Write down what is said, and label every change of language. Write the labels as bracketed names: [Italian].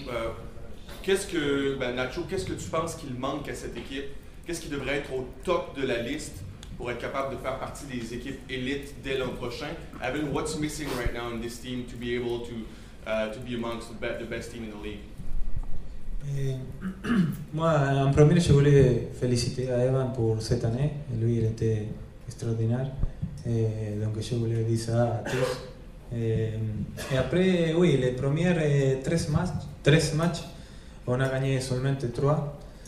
[French] Nacho, qu'est-ce que tu penses qu'il manque à cette équipe? Qu'est-ce qui devrait être au top de la liste pour être capable de faire partie des équipes élites dès l'an prochain? [English] Evan, what's missing right now in this team to be able to be amongst the best team in the league? [French] Moi, en premier, je voulais féliciter à Evan pour cette année. Lui, il était extraordinaire. Donc, je voulais dire ça à tous. Et après, oui, les premiers 13 matchs, on a gagné seulement 3.